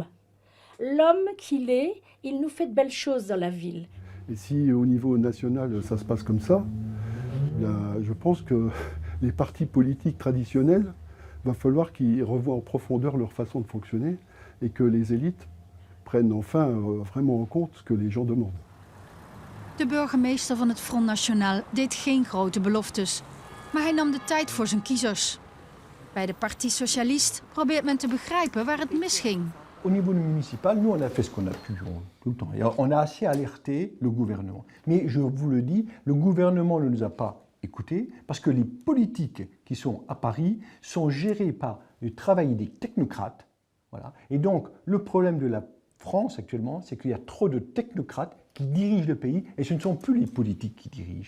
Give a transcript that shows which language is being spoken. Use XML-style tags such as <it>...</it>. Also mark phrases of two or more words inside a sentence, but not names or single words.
<fr>L'homme qu'il est, il nous fait de belles choses dans la ville. Et si au niveau national, ça se passe comme ça, je pense que les partis politiques traditionnels, il va falloir qu'ils revoient en profondeur leur façon de fonctionner et que les élites prennent enfin vraiment en compte ce que les gens demandent.</fr> <nl>De burgemeester van het Front National deed geen grote beloftes, maar hij nam de tijd voor zijn kiezers. Bij de Parti Socialiste probeert men te begrijpen waar het misging.</nl> <fr>Au niveau municipal, nous, on a fait ce qu'on a pu tout le temps. Et on a assez alerté le gouvernement. Mais je vous le dis, le gouvernement ne nous a pas écoutés parce que les politiques qui sont à Paris sont gérées par le travail des technocrates. Voilà. Et donc, le problème de la France actuellement, c'est qu'il y a trop de technocrates qui dirigent le pays et ce ne sont plus les politiques qui dirigent.</fr>